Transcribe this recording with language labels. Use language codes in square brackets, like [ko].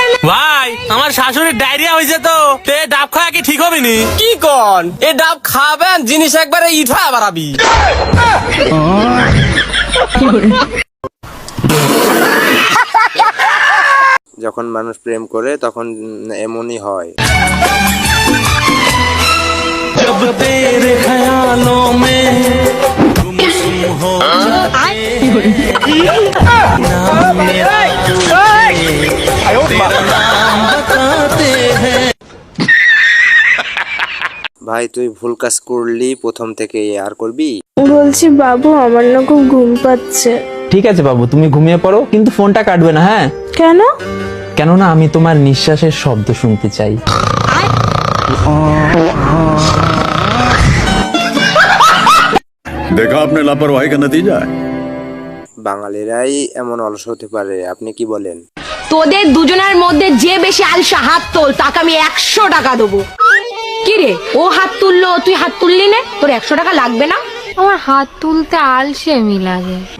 [bn] ভাই আমার শাশুড়ির ডায়রিয়া হয়েছে তো, তে ডাব খাওয়া কি ঠিক হবে নি? কি কন এ ডাব খাবেন জিনিস একবারে ইঠা বাড়াবি। যখন মানুষ প্রেম করে তখন এমনই হয়। [hi] जब तेरे ख्यालों में गुमसुम हो नाम मेरा तेरा नाम बताते हैं। [bn] ভাই তুই ভুল কাজ করলি, প্রথম থেকে আর করবি? বলছি বাবু আমার না খুব ঘুম পাচ্ছে। ঠিক আছে বাবু, তুমি ঘুমিয়ে পড়ো, কিন্তু ফোনটা কাটবে না। হ্যাঁ কেন? কেননা আমি তোমার নিঃশ্বাসের শব্দ শুনতে চাই। [hi] देखा आपने लापरवाही का नतीजा है। [bn] বাঙালিরাই এমন অলস হতে পারে, আপনি কি বলেন? তোদের দুজনের মধ্যে যে বেশি আলসা হাত তোল, তাকে আমি 100 টাকা দেবো। কি রে, ও হাত তুললো তুই হাত তুললি না, তোর 100 টাকা লাগবে না? আমার হাত তুলতে আলসেমি লাগে।